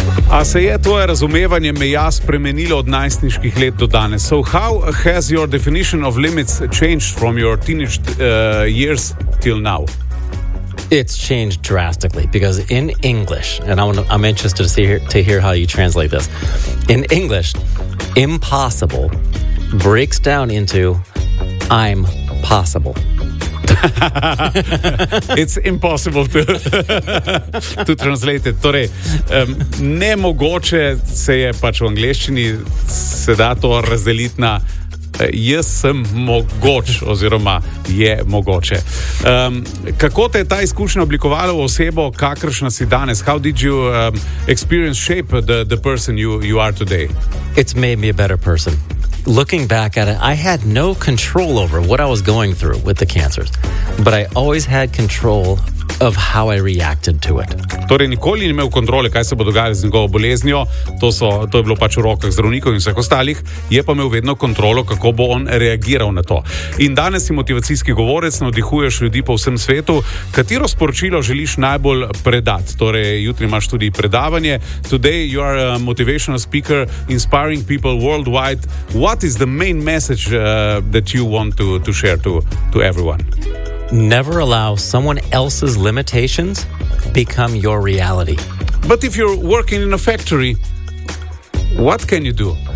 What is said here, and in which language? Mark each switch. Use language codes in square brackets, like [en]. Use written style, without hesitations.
[sl] A se je tvoje razumevanje meja spremenilo od najstniških let do danes? [en] So how has your definition of limits changed from your teenage years till now? It's changed drastically because in English, and I'm interested to hear how you translate this. In English, impossible breaks down into I'm possible. It's impossible to translate it. [sl] Torej, nemogoče se je pač v angleščini se da to razdeliti na jaz sem mogoč oziroma je mogoče. Kako te je ta izkušnja oblikovala v osebo, kakršna si danes? [en] How did you experience shape the person you are today? It's made me a better person. Looking back at it, I had no control over what I was going through with the cancers, but I always had control of how I reacted to it. [sl] Torej, nikoli ni imel kontrole, kaj se bo dogajalo z njegovo boleznjo, to je bilo pač v rokah zdravnikov in vseh ostalih, je pa imel vedno kontrolo, kako bo on reagiral na to. In danes si motivacijski govorec, navdihuješ ljudi po vsem svetu. Katero sporočilo želiš najbolj predati? Torej, jutri imaš tudi predavanje. [en] Today you are a motivational speaker, inspiring people worldwide. What is the main message that you want to share to everyone? Never allow someone else's limitations become your reality. But if you're working in a factory, what can you do?